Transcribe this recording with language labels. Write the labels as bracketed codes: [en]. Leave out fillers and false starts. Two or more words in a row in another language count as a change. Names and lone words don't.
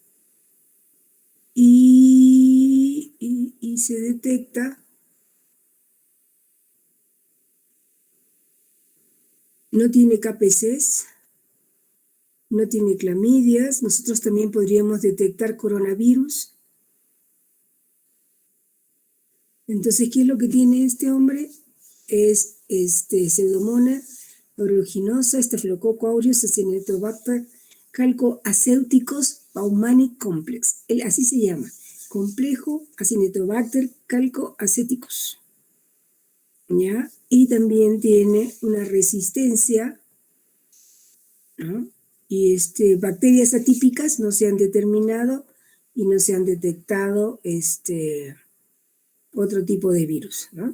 [es] Y se detecta, no tiene KPCs, no tiene clamidias. Nosotros también podríamos detectar coronavirus. Entonces, ¿qué es lo que tiene este hombre? Es Pseudomonas aeruginosa, Staphylococcus aureus, Acinetobacter calcoacéuticos baumannii complex. Así se llama, complejo Acinetobacter calcoacéticos. ¿Ya? Y también tiene una resistencia, ¿no? Y bacterias atípicas no se han determinado y no se han detectado otro tipo de virus, ¿no?